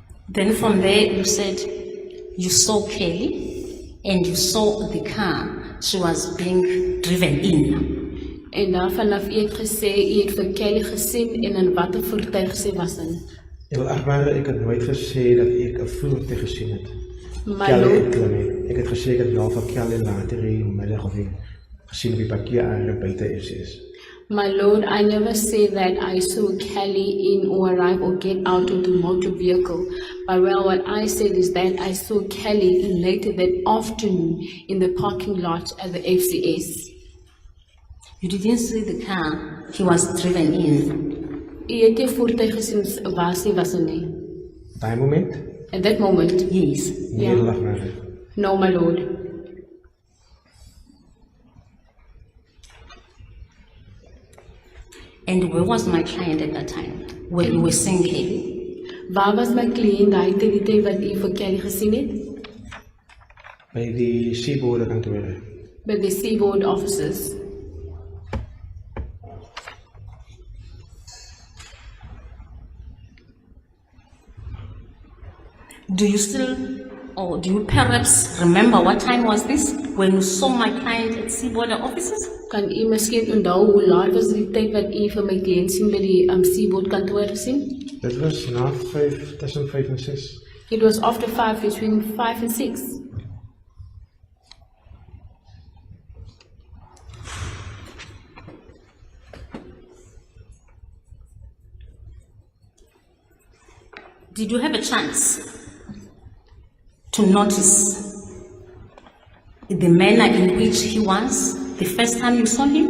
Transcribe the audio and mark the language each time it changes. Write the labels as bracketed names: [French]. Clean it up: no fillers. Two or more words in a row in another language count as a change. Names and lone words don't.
[English] Then from there you said you saw Kelly and you saw the car she was being driven in. [Afrikaans] En daarvanaf het gesê, jy het vir Kelly gesien en in watter voertuig sy was in. Edelagbare, ek het nooit gesê dat ek 'n voertuig gesien het. [English] My Kelly lord, [Afrikaans] het klim nie. Ek het gesê ek het wel van Kelly later die middag of gesien op die parkeerarea buite is. [English] My lord, I never say that I saw Kelly in or arrive or get out of the motor vehicle. But well, what I said is that I saw Kelly later that afternoon in the parking lot at the FCS. You didn't see the car he was driven in. [Afrikaans] Jy het die voertuig gesien waar sy was in nie. Daai moment? [English] At that moment, Yes. [Afrikaans] Nee, Ja. Edelagbare. [English] no, my lord. And where was my client at that time? When you were seeing Kelly? [Afrikaans] Waar was my kliënt daai tyd wat jy vir Kelly gesien het? By die seaboard kantore. [English] By the seaboard officers. Do you still, or do you perhaps remember what time was this when you saw my client at Seaborder offices? [Afrikaans] Kan u miskien onthou hoe laat was die tyd wat u vir my kliënt sien by die seaboard kantoor gesien? Dit was na 5, tussen 5 en 6. [English] It was after 5, between 5 and 6. Did you have a chance to notice the manner in which he was the first time you saw him?